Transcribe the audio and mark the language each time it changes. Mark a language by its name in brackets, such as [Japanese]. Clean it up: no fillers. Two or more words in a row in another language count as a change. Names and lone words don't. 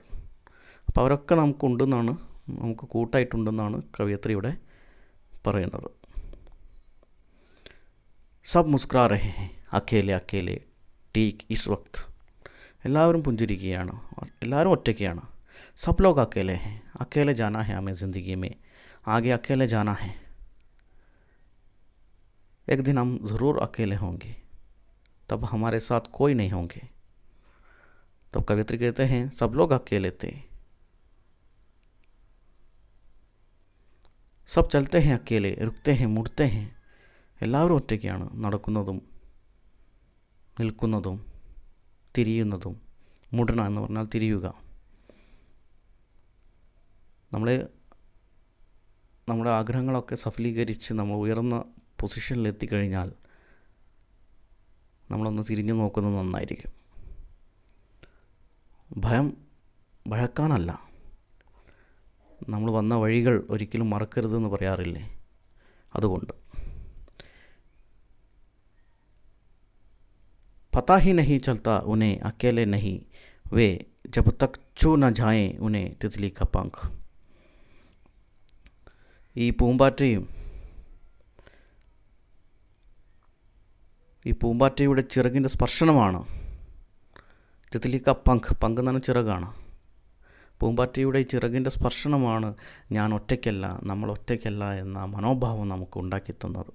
[Malayalam] അപ്പോൾ അവരൊക്കെ നമുക്കുണ്ടെന്നാണ്, നമുക്ക് കൂട്ടായിട്ടുണ്ടെന്നാണ് കവയിത്രി ഇവിടെ പറയുന്നത്. [Hindi] सब मुस्कुरा रहे हैं अकेले अकेले ठीक इस वक़्त. [Malayalam] എല്ലാവരും പുഞ്ചിരിക്കുകയാണ്, എല്ലാവരും ഒറ്റയ്ക്കാണ്. [Hindi] सब लोग अकेले हैं, अकेले जाना है हमें ज़िंदगी में, आगे अकेले जाना है. एक दिन हम ज़रूर अकेले होंगे, तब हमारे साथ कोई नहीं होंगे. तब कवित्री कहते हैं सब लोग अकेले थे, सब चलते हैं अकेले, रुकते हैं, मुड़ते हैं. [Malayalam] എല്ലാവരും ഒറ്റയ്ക്കാണ്, നടക്കുന്നതും നിൽക്കുന്നതും തിരിയുന്നതും. മുടണ എന്ന് പറഞ്ഞാൽ തിരിയുക. നമ്മുടെ ആഗ്രഹങ്ങളൊക്കെ സഫലീകരിച്ച് നമ്മൾ ഉയർന്ന പൊസിഷനിലെത്തിക്കഴിഞ്ഞാൽ നമ്മളൊന്ന് തിരിഞ്ഞു നോക്കുന്നത് നന്നായിരിക്കും. ഭയക്കാനല്ല, നമ്മൾ വന്ന വഴികൾ ഒരിക്കലും മറക്കരുതെന്ന് പറയാറില്ലേ, അതുകൊണ്ട്. [Hindi] पता ही नहीं चलता उन्हें अकेले नहीं वे, जब तक छू न जाए उन्हें तितली का पंख. [Malayalam] ഈ പൂമ്പാറ്റയുടെ ചിറകിൻ്റെ സ്പർശനമാണ്. [Hindi] तितली का पंख, [Malayalam] പങ്ക് എന്നാണ് ചിറകാണ്. പൂമ്പാറ്റയുടെ ചിറകിൻ്റെ സ്പർശനമാണ് ഞാൻ ഒറ്റയ്ക്കല്ല, നമ്മൾ ഒറ്റയ്ക്കല്ല എന്ന മനോഭാവം നമുക്ക് ഉണ്ടാക്കിത്തന്നത്.